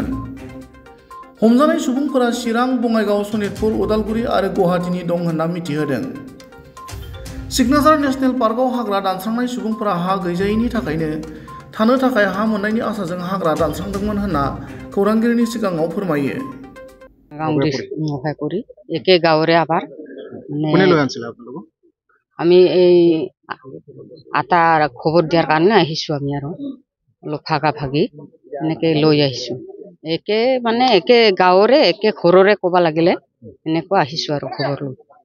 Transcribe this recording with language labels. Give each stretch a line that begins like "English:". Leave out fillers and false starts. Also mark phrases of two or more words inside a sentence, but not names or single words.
Bodo: हमजानाय सुबुंफोरा चिरां, बङाइगाव, सनितपुर, उदालगुरि आरो गुवाहाटीनि दं होनना मिथिहोदों। सिकनाझार नेशनेल पार्कआव हाग्रा दानस्रांनाय सुबुंफोरा हा गैजायैनि थाखायनो थानो थाखाय हा मोननायनि आसाजों हाग्रा दानस्रांदोंमोन होनना खौरांगिरिनि सिगाङाव फोरमायो।
Assamese: একে গাঁৱৰে আবাৰ আমি এই আটাৰ খবৰ দিয়াৰ কাৰণে আহিছোঁ। আমি আৰু অলপ ভাগা ভাগি এনেকৈ লৈ আহিছোঁ। একে গাঁৱৰে একে ঘৰৰে ক'ব লাগিলে এনেকুৱা আহিছোঁ আৰু খবৰ লৈ।